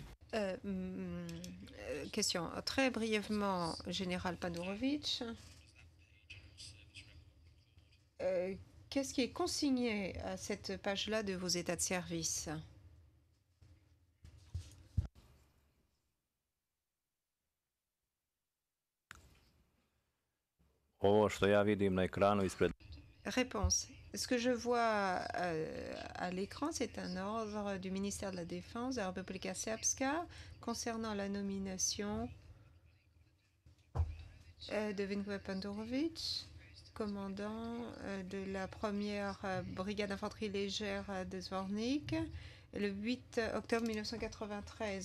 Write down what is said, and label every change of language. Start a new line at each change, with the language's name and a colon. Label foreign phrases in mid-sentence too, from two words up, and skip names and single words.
French: Question. Très brièvement, Général Panourovitch, qu'est-ce qui est consigné à cette page-là de vos états de service?
Serbian: ovo što ja vidim na ekranu ispred.
French: Réponse. Ce que je vois à l'écran, c'est un ordre du ministère de la Défense de la République Srpska concernant la nomination de Vinko Panourovitch, commandant de la première brigade d'infanterie légère de Zvornik, le 8 octobre 1993.